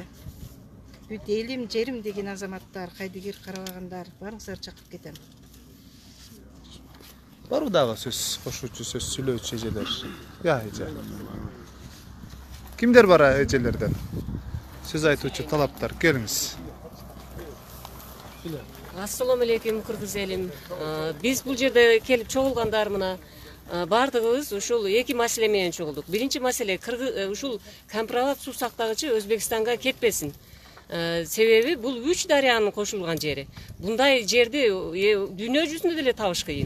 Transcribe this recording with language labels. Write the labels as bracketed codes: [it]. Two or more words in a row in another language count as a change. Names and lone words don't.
[ky] Бүт элим жерим деген азаматтар, кайдыгер карабагандар барыңыздар чакырып кетем. Барбы дагы сөз кошуучу, сөз сүйлөөчү эжелер? Эже. Кимдер бар эжелерден? Сөз айтуучу талаптар, келиңиз. [ar] السلام عليكم [ky] Кыргыз элим. Биз бу жерде келип чогулгандар мына бардыгыбыз ушул эки маселе менен чогулдук. Биринчи маселе ушул компроват суу сактагычы Өзбекстанга кетпесин. Себеби бул 3 дарыянын кошулган жери. Bunday жерди дүйнө жүзүндө деле табыш кыйын.